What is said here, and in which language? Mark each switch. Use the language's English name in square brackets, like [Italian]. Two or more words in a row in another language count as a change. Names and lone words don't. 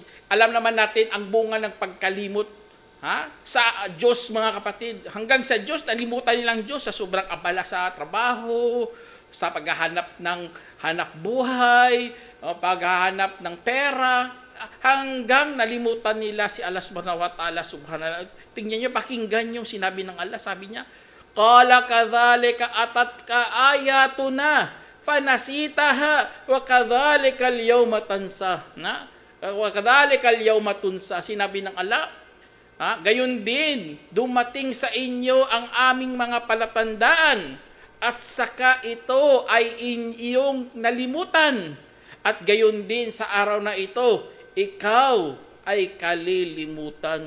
[Filipino] Alam naman natin ang bunga ng pagkalimot sa Diyos mga kapatid. Hanggang sa Diyos, nalimutan nilang Diyos sa sobrang abala sa trabaho, sa paghahanap ng hanap buhay, paghahanap ng pera, hanggang nalimutan nila si [Arabic] الله سبحانه وتعالى سبحان الله. [Filipino] Tingnan niyo, pakinggan yung sinabi ng Allah. Sabi niya, [Arabic] "قال كذلك أتتك آياتنا فنسيتها وكذلك اليوم تنسى." وكذلك اليوم تنسى. [Filipino] Sinabi ng Allah, gayon din dumating sa inyo ang aming mga palatandaan at saka ito ay iyong nalimutan. At gayon din sa araw na ito, ikaw ay kalilimutan.